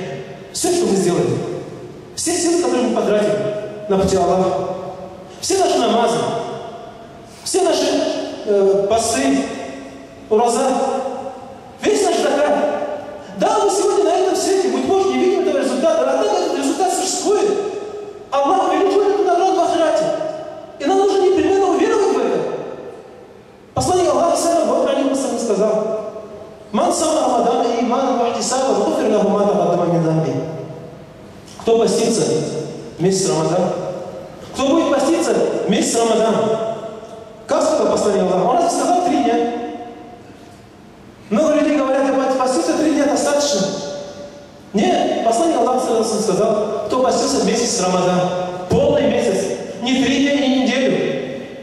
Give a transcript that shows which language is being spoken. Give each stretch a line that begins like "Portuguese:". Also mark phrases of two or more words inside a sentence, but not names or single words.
Russian: Все, что мы сделали, все силы, которые мы потратили на пути Аллаха, все наши намазы, все наши посты, ураза, весь наш закат. Да, мы сегодня на этом свете, быть может, не видим этого результата, однако этот результат существует. Аллах увеличивает эту награду в ахирате. И нам нужно непременно уверовать в это. Посланник Аллаха,
Arabic: صلى الله عليه وسلم, сказал: «من صام رمضان إيمانا واحتسابا غفر له ما تقدم من ذنبه».
Russian: Кто постится месяц Рамадан? Кто будет поститься месяц Рамадана? Как сказал посланник Аллаха? Он разве сказал 3 дня? Много людей говорят, поститься 3 дня достаточно. Нет, посланник Аллаха сказал, кто постился месяц Рамадан, полный месяц, не 3 дня, не неделю.